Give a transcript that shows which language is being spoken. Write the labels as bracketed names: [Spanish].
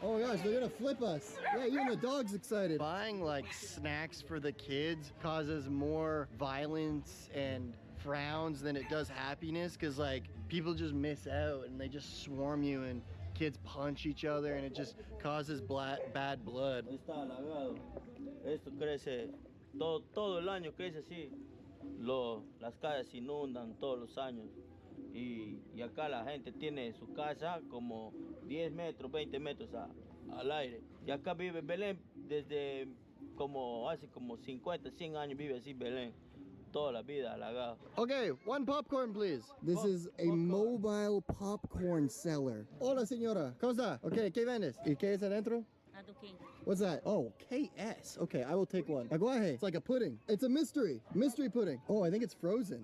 [English] Oh my gosh, they're gonna flip us. Yeah, even the dog's excited. Buying like snacks for the kids causes more violence and frowns than it does happiness, because like people just miss out and they just swarm you and kids punch each other and it just causes bad blood. [Spanish] Esto crece, todo el año crece así. Las calles se inundan todos los años y acá la gente tiene su casa como 10 metros, 20 metros al aire. Y acá vive Belén desde hace como 50, 100 años vive así Belén. Toda la vida halagado. [English] Okay, one popcorn, please. This is a mobile popcorn seller. [Spanish] Hola, señora. ¿Cómo está? Okay, ¿qué vendes? ¿Y qué es adentro? [English] What's that? Oh, KS. Okay, I will take one. Aguaje. It's like a pudding. It's a mystery. Mystery pudding. Oh, I think it's frozen.